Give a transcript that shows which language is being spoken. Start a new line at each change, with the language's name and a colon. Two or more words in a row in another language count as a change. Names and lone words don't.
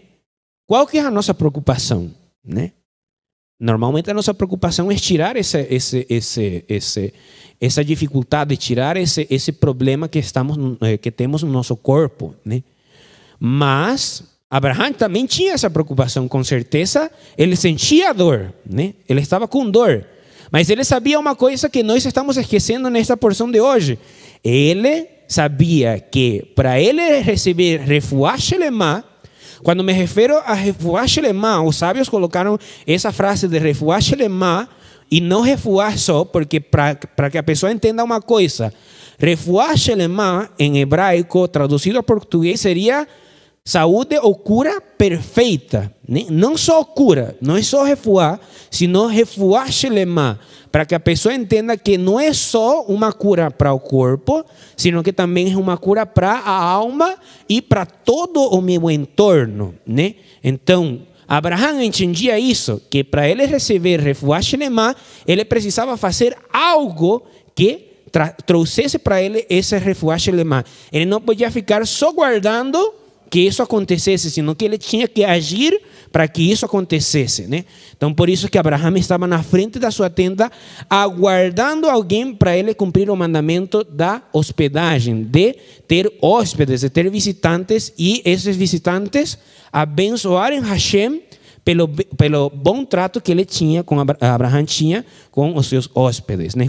Portuguese: Qual que é a nossa preocupação, né? Normalmente a nossa preocupação é tirar essa dificuldade, tirar esse problema que temos no nosso corpo, né? Mas Abraão também tinha essa preocupação, com certeza. Ele sentia dor, né? Ele estava com dor. Mas ele sabia uma coisa que nós estamos esquecendo nesta porção de hoje. Ele sabia que para ele receber
Hebrew: רפואה שלמה,
Portuguese: quando me refiro a
Hebrew: רפואה שלמה,
Portuguese: os sábios colocaram essa frase de
Hebrew: רפואה שלמה
Portuguese: e não refuah só, porque para que a pessoa entenda uma coisa,
Hebrew: רפואה שלמה
Portuguese: em hebraico, traduzido ao português, seria saúde ou cura perfeita, né? Não só cura, não é só refuah, sino
Hebrew: רפואה שלמה,
Portuguese: para que a pessoa entenda que não é só uma cura para o corpo, sino que também é uma cura para a alma e para todo o meu entorno, né? Então, Abraão entendia isso, que para ele receber
Hebrew: רפואה שלמה,
Portuguese: ele precisava fazer algo que trouxesse para ele esse
Hebrew: רפואה שלמה.
Portuguese: Ele não podia ficar só guardando que isso acontecesse, senão que ele tinha que agir para que isso acontecesse, né? Então, por isso que Abraão estava na frente da sua tenda, aguardando alguém para ele cumprir o mandamento da hospedagem, de ter hóspedes, de ter visitantes, e esses visitantes abençoarem Hashem pelo bom trato que ele tinha, Abraão tinha com os seus hóspedes, né?